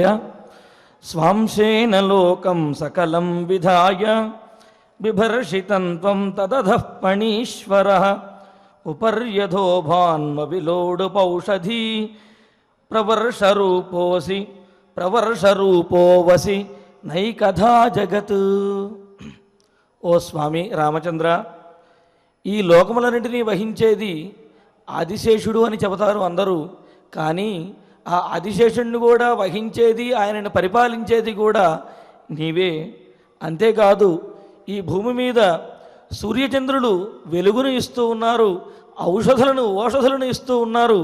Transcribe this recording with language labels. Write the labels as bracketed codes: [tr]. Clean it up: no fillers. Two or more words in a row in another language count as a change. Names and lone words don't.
[sa] स्वांशेन लोकं सकलं विधाय बिभर्षितं त्वं तदधः फणीश्वरः। उपर्यधो भान्मविलोडुपौषधी प्रवर्षरूपोऽसि नैकधा जगत्। [te] ఓ స్వామి రామచంద్ర, ఈ లోకములన్నింటినీ వహించేది ఆదిశేషుడు అని చెబుతారు అందరూ. కానీ ఆ ఆదిశేషుడిని కూడా వహించేది, ఆయనను పరిపాలించేది కూడా నీవే. అంతేకాదు, ఈ భూమి మీద సూర్యచంద్రులు వెలుగును ఇస్తూ ఉన్నారు, ఓషధులను ఇస్తూ ఉన్నారు.